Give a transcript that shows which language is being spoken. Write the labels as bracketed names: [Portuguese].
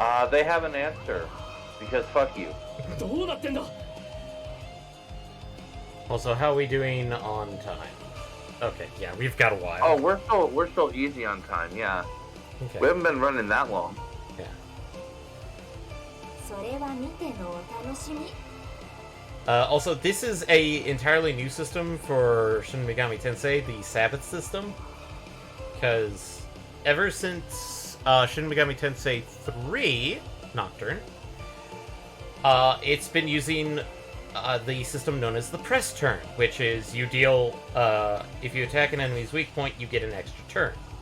[English] They have an answer. Because fuck you. [Japanese] どうなってんだ。 [English] Also, how are we doing on time? Okay, yeah, we've got a while. Oh, we're still easy on time, yeah. Okay. We haven't been running that long. Yeah. [Japanese] それは見てのお楽しみ。 [English] Also, this is a entirely new system for Shin Megami Tensei, the Sabbath system. Because ever since Shin Megami Tensei 3 Nocturne, it's been using the system known as the press turn, which is you deal, if you attack an enemy's weak point, you get an extra turn.